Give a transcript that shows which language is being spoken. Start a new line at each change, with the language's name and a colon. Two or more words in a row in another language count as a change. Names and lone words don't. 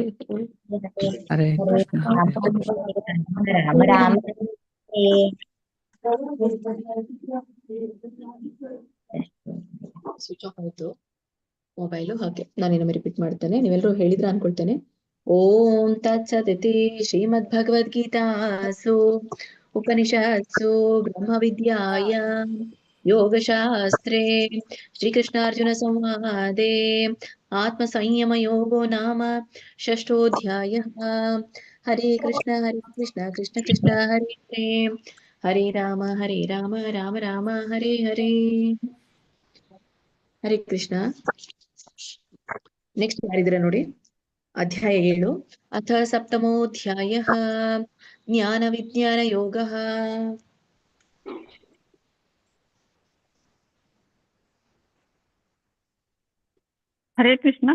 Kannada: ಹರೇ ಕೃಷ್ಣ. ರಾಮ ರಾಮ.
English: switch off
Kannada: ಆಯ್ತು ಮೊಬೈಲು. ಹಾಗೆ ನಾನೇನೊಮ್ಮೆ ರಿಪೀಟ್ ಮಾಡ್ತೇನೆ. ನೀವೆಲ್ಲರೂ ಹೇಳಿದ್ರ ಅನ್ಕೊಳ್ತೇನೆ.
Sanskrit: ॐ तत्सदिति श्रीमद् भगवद्गीतासु उपनिषत्सु ब्रह्म विद्यायां योगशास्त्रे श्रीकृष्णार्जुन संवादे आत्म संयम योगो नाम षष्ठोध्यायः.
Kannada: ಹರೇ ಕೃಷ್ಣ ಕೃಷ್ಣ ಕೃಷ್ಣ ಹರೇ ಹರೇ ರಾಮ ರಾಮ ರಾಮ ಹರೇ ಹರೇ. ಹರೇ ಕೃಷ್ಣ. ನೆಕ್ಸ್ಟ್ ಯಾರಿದ್ರೆ ನೋಡಿ.
Sanskrit: ಅಧ್ಯಾಯ 7. अथ सप्तमोध्यायः ज्ञान विज्ञान योगः.
Kannada: ಹರೇ ಕೃಷ್ಣ.